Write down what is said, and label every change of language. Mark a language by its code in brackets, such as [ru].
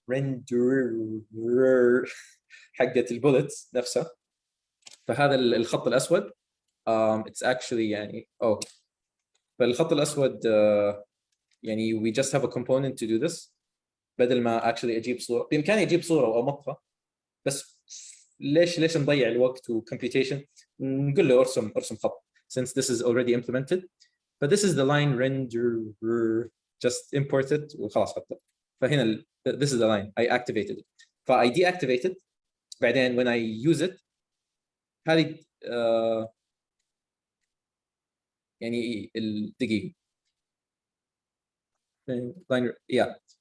[ar] render حقت البولتس نفسها. [en] فهذا الخط الاسود it's actually يعني فالخط الاسود يعني we just have a component to do this. [ar] بدل ما actually اجيب صوره، بامكاني اجيب صوره واضمطها، بس ليش نضيع الوقت وكمبيوتيشن؟ نقول له ارسم خط since this is already implemented. [en] ف this is the line render, just import it وخلاص حطه. فهنا this is the line I activated it. ف I deactivated بعدين when I use it هذه يعني الدقيقة line yeah.